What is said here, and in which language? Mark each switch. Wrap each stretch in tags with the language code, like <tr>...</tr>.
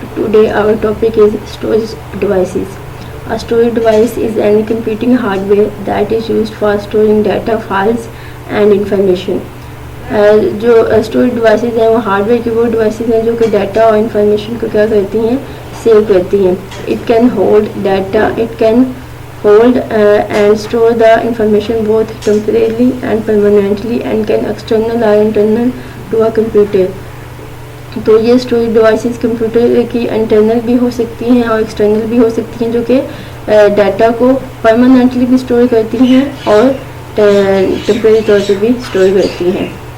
<en>Today our topic is storage devices. A storage device is any computing hardware that is used for storing data, files and information.</en> <hi>जो storage devices हैं वो hardware की वो devices हैं जो कि data और इंफॉर्मेशन को क्या करती हैं, सेव करती हैं.</hi> <en>It can hold data, it can hold and store the information both temporarily and permanently and can external or internal to a computer.</en> <hi>तो ये स्टोरेज डिवाइसेस कंप्यूटर की इंटरनल भी हो सकती हैं और एक्सटर्नल भी हो सकती हैं, जो कि डाटा को परमानेंटली भी स्टोर करती हैं और टेम्परेरी तौर पे भी स्टोर करती हैं.</hi>